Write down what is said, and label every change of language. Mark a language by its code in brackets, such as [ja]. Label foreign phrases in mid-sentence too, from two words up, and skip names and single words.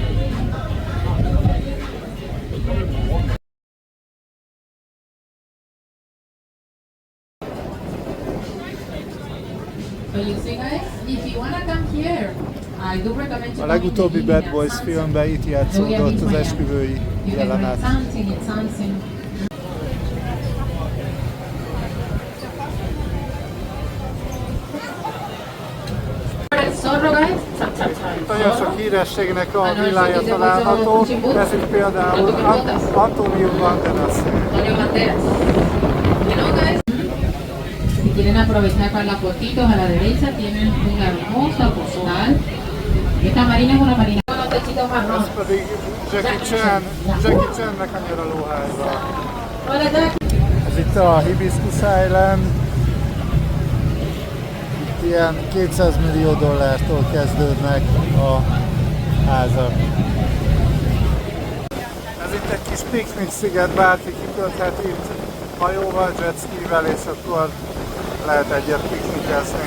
[hu] A legutóbbi Bad Boys filmben itt játszódott az esküvői jelenet. Nagyon sok hírességnek a villája található, ez itt például Antonio Banderas. [es] Si quieren aprovechar para las fotitos, a la derecha tienen una hermosa postal. Esta marina es una marina con los techitos marrón. [hu] Ez pedig Jackie Chan-nek a nyaralóháza. Ez itt a Hibiscus Island. Itt ilyen $200 millió kezdődnek a házak. Ez itt egy kis piknik sziget, bárki kitölthet itt hajóval, jetskivel, és akkor lehet egyet piknikezni.